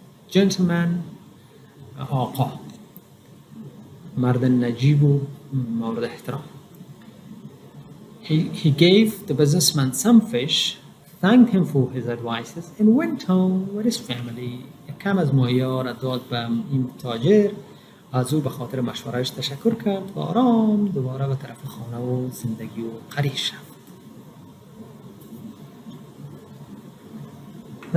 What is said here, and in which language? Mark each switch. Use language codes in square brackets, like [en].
[fa] Gentleman آقا، مرد نجیب و مورد احترام. [en] He gave the businessman some fish, thanked him for his advices and went home with his family. [fa] کم از ماهی‌ها را داد به این تاجر، از او به خاطر مشورهش تشکر کرد و آرام دوباره به طرف خانه و زندگی و قریش رفت.